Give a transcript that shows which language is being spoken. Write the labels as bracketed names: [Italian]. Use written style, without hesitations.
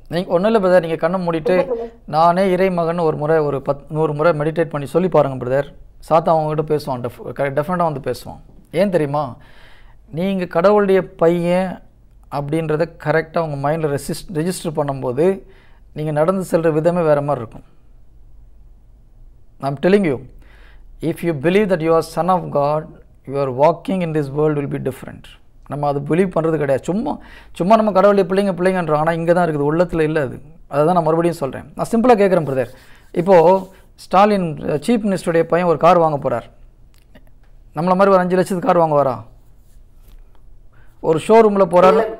[Tamil] நீங்கள் ஒன்றும் இல்லை பிரதர், நீங்கள் கண்ணை மூடிட்டு நானே இறை மகன் ஒரு முறை ஒரு 100 முறை மெடிடேட் பண்ணி சொல்லி பாருங்கள் பிரதர். சாத்தா அவங்ககிட்ட பேசுவான், டெஃபினட்டாக வந்து பேசுவான். ஏன் தெரியுமா? நீங்கள் கடவுளுடைய பையன் அப்படின்றத கரெக்டாக உங்கள் மைண்டில் ரெஜிஸ்டர் பண்ணும்போது நீங்கள் நடந்து செல்கிற விதமே வேறு மாதிரி இருக்கும். [English] I'm telling you, if you believe that you are son of God, your walking in this world will be different. [Tamil] நம்ம அது பிலீவ் பண்ணுறது கிடையாது. சும்மா நம்ம கடவுளுடைய பிள்ளைங்கன்றோம். ஆனால் இங்கே தான் இருக்குது, உள்ளத்தில் இல்லை. அதை தான் நான் மறுபடியும் சொல்கிறேன். நான் சிம்பிளாக கேட்குறேன் பிரதர். இப்போது ஸ்டாலின் சீஃப் மினிஸ்டருடைய பையன் ஒரு கார் வாங்க போகிறார். நம்மளை மாதிரி ஒரு 5 லட்சத்துக்கு கார் வாங்க வரா? ஒரு ஷோரூமில் போகிறாரு.